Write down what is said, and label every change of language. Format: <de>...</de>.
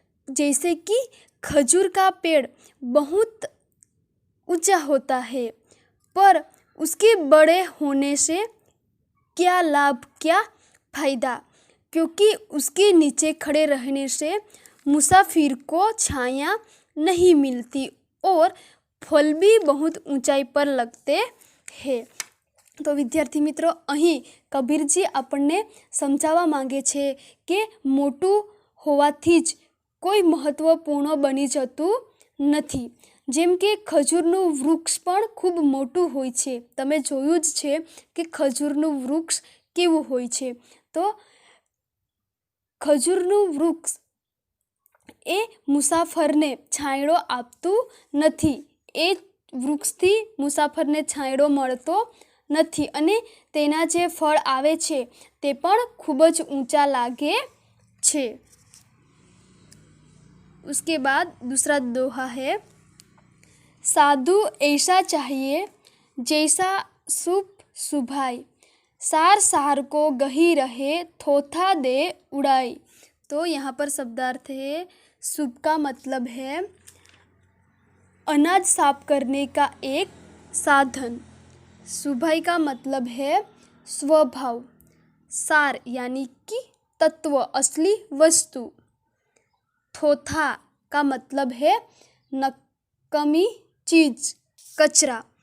<hi>जैसे कि खजूर का पेड़ बहुत ऊंचा होता है, पर उसके बड़े होने से क्या लाभ, क्या फायदा, क्योंकि उसके नीचे खड़े रहने से मुसाफिर को छाया नहीं मिलती और फल भी बहुत ऊंचाई पर लगते हैं। तो विद्यार्थी मित्रों,</hi> <gu>અહીં કબીરજી આપણને સમજાવવા માંગે છે કે મોટું હોવાથી જ કોઈ મહત્વપૂર્ણ બની જતું નથી। જેમ કે ખજૂરનું વૃક્ષ પણ ખૂબ મોટું હોય છે। તમે જોયું જ છે કે ખજૂરનું વૃક્ષ કેવું હોય છે। તો ખજૂરનું વૃક્ષ એ મુસાફરને છાંયડો આપતું નથી. એ વૃક્ષથી મુસાફરને છાંયડો મળતો નથી અને તેના જે ફળ આવે છે તે પણ ખૂબ જ ઊંચા લાગે છે.</gu> <hi>उसके बाद दूसरा दोहा है, साधु ऐसा चाहिए जैसा शुभ सुभाई, सार सार को गही रहे थोथा दे उड़ाई. तो यहाँ पर शब्दार्थ है, शुभ का मतलब है अनाज साफ करने का एक साधन, सुभाई का मतलब है स्वभाव, सार यानी कि तत्व असली वस्तु, थोथा का मतलब है नकमी चीज कचरा.</hi>